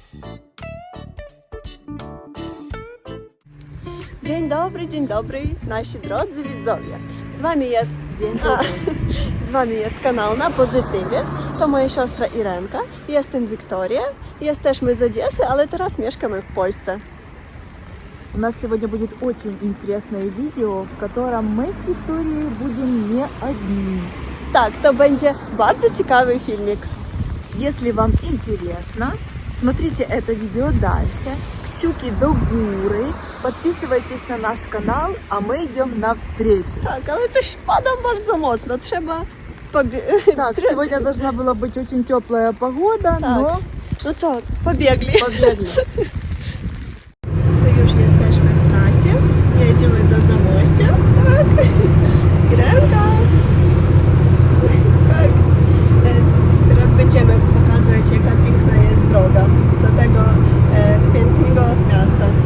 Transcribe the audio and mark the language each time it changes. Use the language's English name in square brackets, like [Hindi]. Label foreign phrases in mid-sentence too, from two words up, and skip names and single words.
[Polish] Dzień dobry, nasi drodzy widzowie. Z wami jest kanał Na Pozytywie. To moja siostra Irenka, jestem Wiktoria. Jesteśmy z Odessy, ale teraz mieszkamy w Polsce. [Russian] У нас сегодня будет очень интересное видео, в котором мы с Викторией будем не одни. [Polish] Tak, to będzie bardzo ciekawy filmik. [Russian] Если вам интересно, смотрите это видео дальше. [Polish] Kciuki do góry, [Russian] подписывайтесь на наш канал, а мы идем навстречу. [Polish] Tak, ale coś pada bardzo mocno, trzeba [Russian] Так, сегодня должна была быть очень теплая погода, но [Polish] No co, pobiegli. [Russian] побегли. [Polish] To już jesteśmy w trasie, jedziemy do Zamościa, tak, Irenka, tak, teraz będziemy pokazywać, jaka piękna jest droga do tego pięknego miasta.